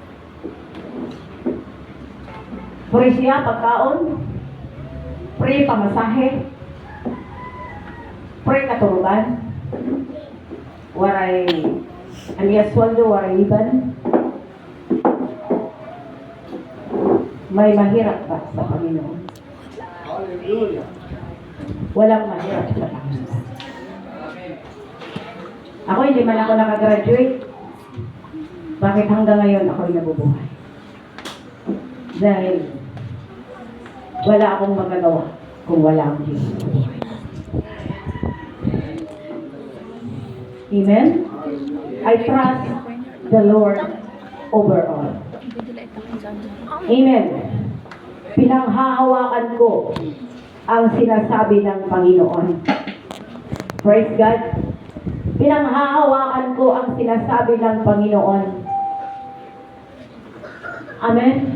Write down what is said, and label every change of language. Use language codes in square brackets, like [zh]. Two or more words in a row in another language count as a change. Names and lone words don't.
[war] Puri siya pagkaon, pre pamasahe, pre katuruban, waray alias sweldo, waray iban. [tl] May mahirap ba sa Panginoon? Hallelujah. Walang mahirap sa Panginoon. Ako hindi man ako nakagraduate. Bakit hanggang ngayon ako'y nabubuhay? Dahil wala akong magagawa kung wala ang Diyos. Amen? [en] I trust the Lord over all. [tl] Amen. Pinanghahawakan ko ang sinasabi ng Panginoon. [en] Praise God. [tl] Pinanghahawakan ko ang sinasabi ng Panginoon. Amen?